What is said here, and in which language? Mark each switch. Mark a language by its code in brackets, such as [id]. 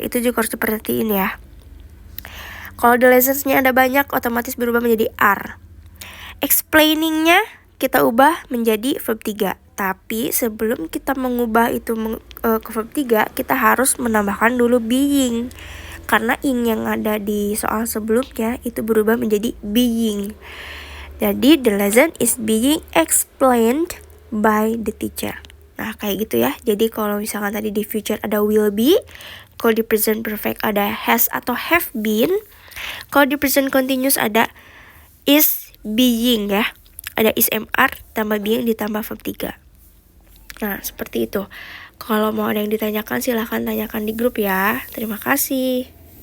[id] Itu juga harus diperhatiin ya. Kalau the lessons-nya ada banyak, otomatis berubah menjadi are. Explaining-nya kita ubah menjadi verb 3. Tapi sebelum kita mengubah itu ke verb 3, kita harus menambahkan dulu being. Karena ing yang ada di soal sebelumnya itu berubah menjadi being. Jadi [en] the lesson is being explained by the teacher. [id] Nah kayak gitu ya. Jadi kalau misalkan tadi di future ada will be, kalau di present perfect ada has atau have been, kalau di present continuous ada is being ya. Ada is mr tambah being ditambah verb 3. Nah seperti itu. Kalau mau ada yang ditanyakan silahkan tanyakan di grup ya. Terima kasih.